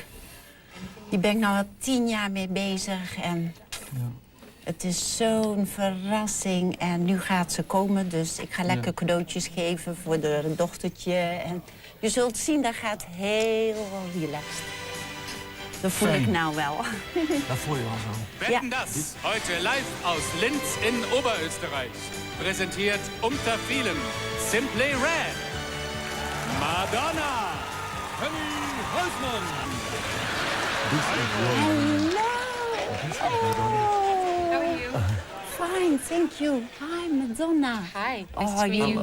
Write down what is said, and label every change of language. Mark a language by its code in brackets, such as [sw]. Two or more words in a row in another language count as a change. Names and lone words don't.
[nl] Hier ben ik nou al 10 jaar mee bezig en het is zo'n verrassing. En nu gaat ze komen, dus ik ga lekker cadeautjes geven voor de dochtertje. En je zult zien, dat gaat heel relaxed. Dat voel ik nou wel. Dat voel je wel zo. [de] Wetten das, heute live aus Linz in Oberösterreich. Präsentiert unter vielen Simply Red. Madonna. Henny Huisman. [en] How are you? Fine, thank you. Hi, Madonna. Hi, nice to meet you.